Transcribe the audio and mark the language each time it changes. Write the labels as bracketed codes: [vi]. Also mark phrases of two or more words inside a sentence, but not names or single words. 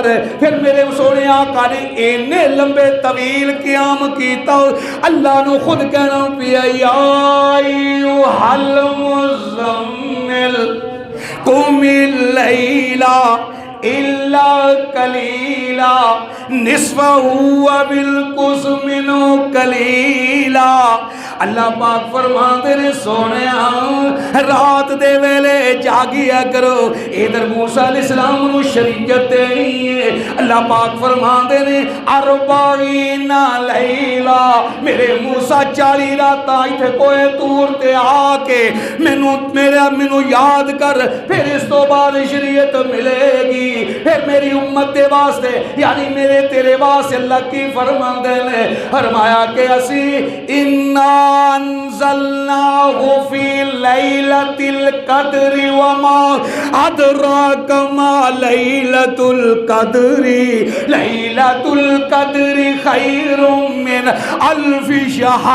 [pa] پھر میرے سونے آقا نے اینے لمبے طویل قیام کیتا، اللہ نو خود کہنا پیا [ar] یا ایھا المزمل قم اللیل الا قلیلا نصفہ و بالقس منہ قلیلا [pa] اللہ پاک فرماندے نے سونیا رات دے ویلے جاگیا کرو. ادھر موسیٰ علیہ السلام نو شریعت دینی ہے. اللہ پاک فرماندے نے [ar] اربعین لیلہ [pa] میرے موسیٰ 40 راتاں ایتھے کوئے طور تے آ کے مینوں یاد کر. پھر اس تو بعد شریعت ملے گی. پھر میری امت دے واسطے یعنی میرے تیرے واسطے اللہ کی فرماندے نے فرمایا کہ اسی [ar] انا انزلناہ فی لیلۃ القدر وما ادراک ما لیلۃ القدر لیلۃ القدر خیر من الف شہر.